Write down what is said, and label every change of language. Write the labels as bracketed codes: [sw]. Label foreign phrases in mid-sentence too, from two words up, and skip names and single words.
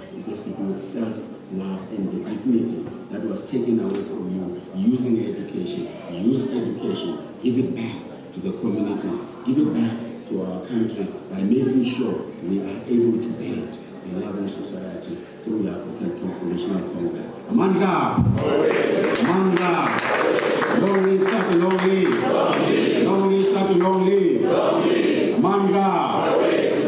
[en] It has to do with self-love and the dignity that was taken away from you using education. Use education. Give it back to the communities. Give it back to our country by making sure we are able to build a loving society through the African People National Congress. [xh] Amandla! Amandla! [en] Long live SADTU, long live! Long live SADTU, long live! Amandla!